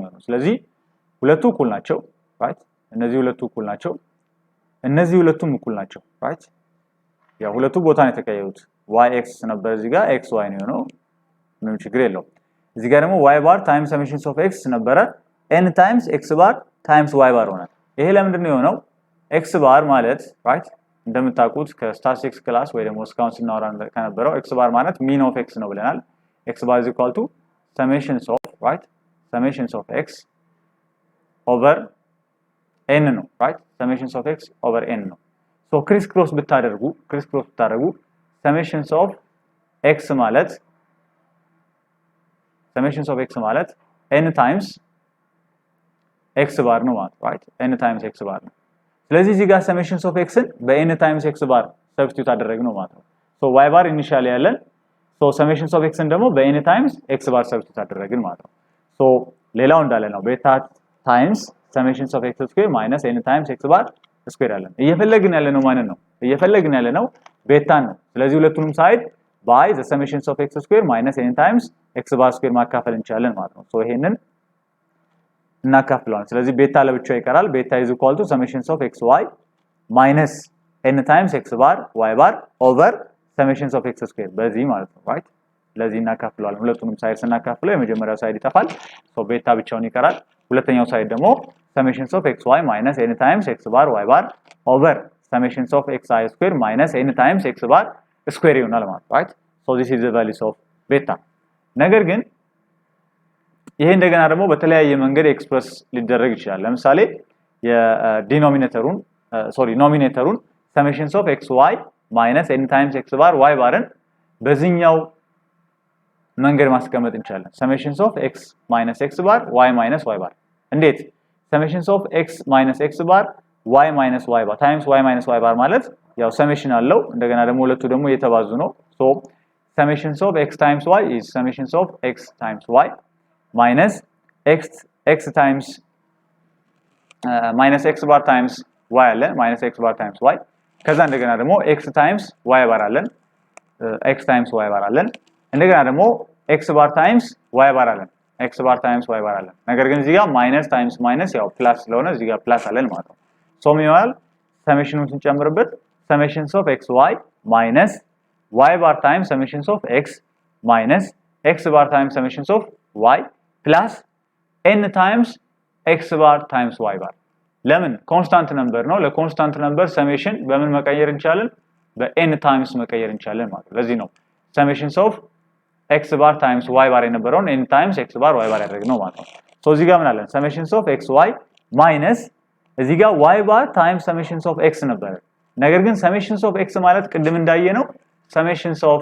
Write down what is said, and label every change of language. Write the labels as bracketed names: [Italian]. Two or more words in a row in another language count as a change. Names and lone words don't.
[Amharic] ነው ስለዚህ ሁለቱ እኩል ናቸው right እነዚህ ሁለቱ እኩል ናቸው እነዚህ ሁለቱም እኩል ናቸው right ያው ሁለቱ ቦታ ነው የተቀየሩት yx ነበር እዚህ ጋር xy ነው ምንም ችግር የለውም እዚህ ጋር ደግሞ [English] y bar times summation of x ነበረ n times x bar times y bar [Amharic] ሆነ ይሄ ለምንድን ነው የሆነው [English] x bar ማለት right [Amharic] እንደምታውቁት ከስታቲስቲክስ ክላስ ወይ ደግሞ እስካሁን ስናወራ ከነበረው [English] x bar ማለት mean of x [Amharic] ነው ብለናል [English] x bar is equal to summations of right summations of x over n ነው right summations of x over n ነው so criss cross ብታደርጉ summations of x ማለት summations of x ማለት n times x bar [Amharic] ነው ማለት [English] right n times x bar [Amharic] ነው ስለዚህ እዚህ ጋር [English] summations of x [Amharic] በn [English] times x bar substitute [Amharic] አደረግነው ማለት ነው [English] so y bar initially [Amharic] ያለን [English] so summations of x [Amharic] ደግሞ በn [English] times x bar substitute [Amharic] አደረግን ማለት ነው ሶ ሌላው እንዳለ ነው [English] beta times summations of x square minus n times x bar square [Amharic] አለን እየፈለግን ያለነው ማለት ነው እየፈለግን ያለነው ቤታን ነው ስለዚህ ሁለቱንም [English] side by the summations of x square minus n times x bar square [Amharic] ማካፈል እንችላለን ማለት ነው ሶ ይሄንን እናካፍለዋለን ስለዚህ ቤታ ለብቻው ይቀራል [English] beta is equal to summation of xy minus n times x bar y bar over summation of x square [Amharic] በዚህ ማለት ነው right ስለዚህ እናካፍለዋለን ሁለቱንም ሳይድ ስናካፍለው የመጀመሪያው ሳይድ ይጠፋል ሶ ቤታ ብቻውን ይቀራል ሁለተኛው ሳይድ ደግሞ [English] summation of xy minus n times x bar y bar over summation of xi square minus n times x bar square [Amharic] ይሆናል ማለት [English] right so this is the values of beta ነገር [Amharic] ግን ይሄ እንደገና ደግሞ በተለያየ መንገድ ኤክስፕረስ ሊደረግ ይችላል ለምሳሌ የዲኖሚኔተሩን ኖሚኔተሩን [English] summation of xy minus n times x bar y ባርን [Amharic] በዚህኛው መንገድ ማስቀመጥ እንችላለን [English] summation of x minus x bar y minus y bar እንዴት summation of x minus x bar y minus y bar times y minus y bar [Amharic] ማለት ያው ሰሜሽን አለው እንደገና ደግሞ ሁለቱ ደግሞ እየተባዙ ነው [English] so summation of x times y is summation of x times y minus x times minus x bar times y አለን minus x bar times y [Amharic] ከዛ እንደገና ደግሞ [English] x times y bar አለን x times y bar አለን [Amharic] እንደገና ደግሞ [English] x bar times y bar አለን x bar times y [Amharic] bar አለን ነገር ግን እዚህ ጋር [English] minus times minus [Amharic] ያው ፕላስ ስለሆነ እዚህ ጋር ፕላስ አለን ማለት ነው ሶ ምን ይሆናል ሰሜሽኑን ስንጨምርበት [English] summation of xy minus y bar times summation of x minus x bar times summation of y plus n times x bar times y [Amharic] bar ለምን [English] constant number [Amharic] ነው [English] constant number [Amharic] ሰሜሽን በምን መቀየር እንችላለን [English] n times [Amharic] መቀየር እንችላለን ማለት ነው ለዚህ ነው [English] summations of x bar times y bar [Amharic] የነበረውን [English] n times x bar y bar [Amharic] ያደረግነው ማለት ነው ሶ እዚህ ጋር ምን አለን [English] summations of xy minus [Amharic] እዚህ ጋር [English] y bar times summations of x [Amharic] ነበር ነገር ግን [English] summations of x [Amharic] ማለት ቅድም እንዳየነው ሰሜሽንስ